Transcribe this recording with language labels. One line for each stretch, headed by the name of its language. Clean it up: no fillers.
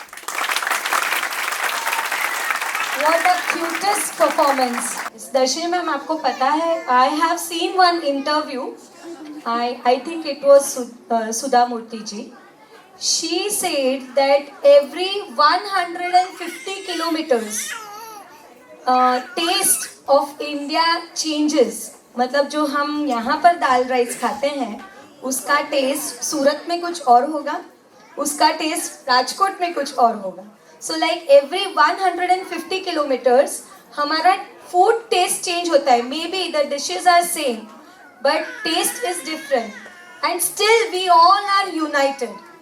English: What a cutest performance. Darshani ma'am,
Hindi: आपको पता है,
English: I have seen one interview. I think it was Sudha Murthy ji. She said that every 150 kilometers, taste of India changes.
Hindi: मतलब जो हम यहाँ पर दाल राइस खाते हैं, उसका टेस्ट सूरत में कुछ और होगा, उसका टेस्ट राजकोट में कुछ और होगा.
English: So like every 150 kilometers
Hindi: हमारा
English: food taste change
Hindi: होता है.
English: Maybe the dishes are same, but taste is different. And still we all are united.